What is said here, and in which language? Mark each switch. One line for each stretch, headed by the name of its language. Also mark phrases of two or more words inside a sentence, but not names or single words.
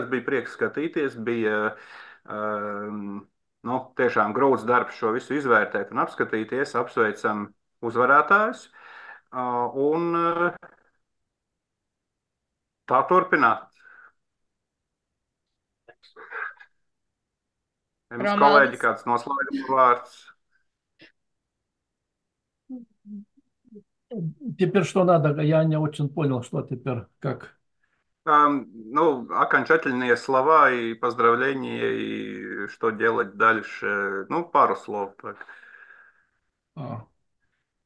Latvian: Bija prieks skatīties, bija nu, tiešām grūts darbs šo visu izvērtēt un apskatīties. Apsveicam uzvarētājus un tā turpināt. Jums, kolēģi, kāds noslēguma vārds?
Russian: Теперь что надо? Я не очень понял, что теперь, как. Ну, окончательные слова и поздравления, и что делать дальше. Ну, пару слов так.